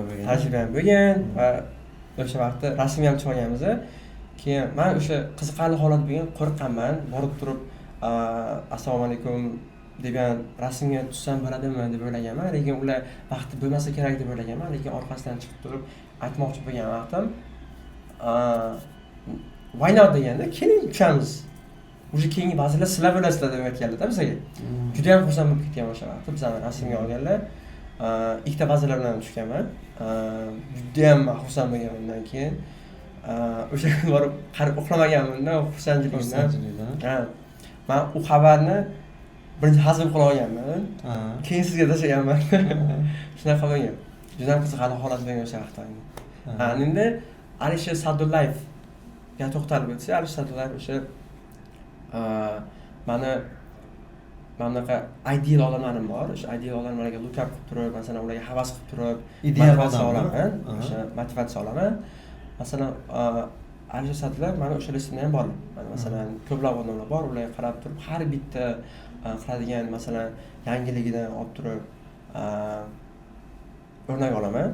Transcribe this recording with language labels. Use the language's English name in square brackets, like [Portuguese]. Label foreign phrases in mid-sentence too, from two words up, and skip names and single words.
[Uzbek] bo'lgan va o'sha vaqtda rasmga ham chiqganmiz. Keyin men o'sha qiziqarli holat bo'lgan, qo'rqqanman, borib turib assalomu alaykum degan rasmga tushsam bo'ladimi deb o'ylaganman, lekin ular vaqti bo'lmasa kerak deb o'ylaganman, lekin orqasidan chiqib turib aytmoqchi bo'lgan vaqtim [English] why not [Uzbek] deganda, keling tushamiz. O'sha keyingi vazirlar sizlar bo'lasizlar deb aytganlar-da bizga. Juda ham xursand bo'lib ketgan o'sha vaqtda bizani rasmga olganlar. Ikkita vazirlar bilan tushganman. Juda ham xursand bo'lgan undan keyin. O'sha borib qarib uxlamaganman-da, xursandchiligimdan. Ha. Men u xabarni birinchi hazm qila olganman. Keyin sizga tashlaganman. Shunaqa bo'lgan. Juda ham qiziqarli holat bo'lgan o'sha vaqtda. Endi Alisher Sadullayev ga to'xtalib o'tsak, Alisher Sadullayev o'sha mana bunaqa ideal odamlarim bor. O'sha ideal odamlarga [English] look up [Uzbek] qilib turib, masalan, ularga havas qilib turib, motivatsiya olaman. O'sha motivatsiya olaman. Masalan, Alisher Sadullayev mana o'sha listimda ham bor. Mana masalan, ko'plab odamlar bor, ularga qarab turib, har bitta qiladigan masalan yangiligidan olib turib o'rnak olaman.